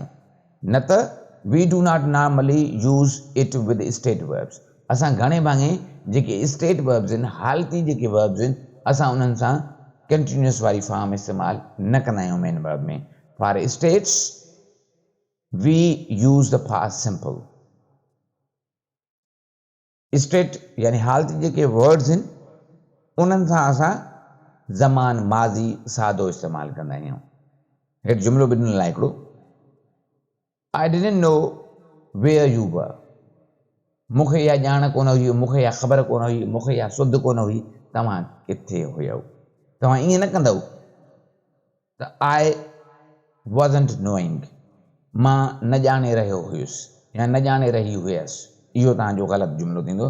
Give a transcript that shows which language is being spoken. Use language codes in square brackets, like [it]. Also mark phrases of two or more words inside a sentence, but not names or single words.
[sd] न त [en] we do not normally use it with state verbs, [sd] असां घणे भाङे जेके [en] state verbs [sd] आहिनि, हालती जेके वर्ब्स आहिनि, असां उन्हनि सां कंटिन्यूस वारी फॉर्म इस्तेमालु न कंदा आहियूं [en] main verb [sd] में। [en] for states we use the past simple. [sd] स्टेट यानी हालती जेके वर्ड्स आहिनि, उन्हनि सां असां ज़मान माज़ी सादो इस्तेमालु कंदा आहियूं। हेठि जुमिलो बि ॾिनल आहे हिकिड़ो, [en] I didn't know where you were, [sd] मूंखे इहा ॼाण कोन हुई, मूंखे इहा ख़बर कोन हुई, मूंखे इहा सुध कोन हुई तव्हां किथे हुयव। तव्हां ईअं न कंदव त [en] I wasn't knowing, [sd] मां न ॼाणे रहियो हुयुसि या न ॼाणे रही हुयसि, इहो तव्हांजो ग़लति जुमिलो थींदो।